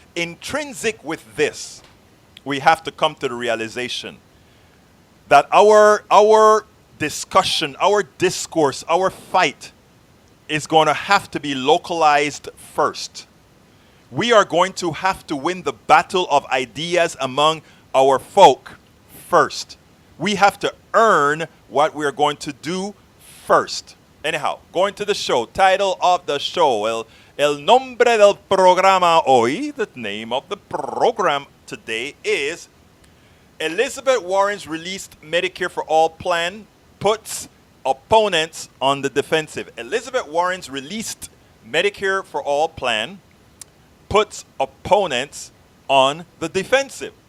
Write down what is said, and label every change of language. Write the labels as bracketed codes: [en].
[en] Intrinsic with this, we have to come to the realization that our discussion, our discourse, our fight is going to have to be localized first. We are going to have to win the battle of ideas among our folk first. We have to earn what we are going to do first. Anyhow, going to the show. Title of the show. [es] El nombre del programa hoy. [en] The name of the program today is Elizabeth Warren's released Medicare for All plan puts opponents on the defensive. Elizabeth Warren's released Medicare for All plan puts opponents on the defensive.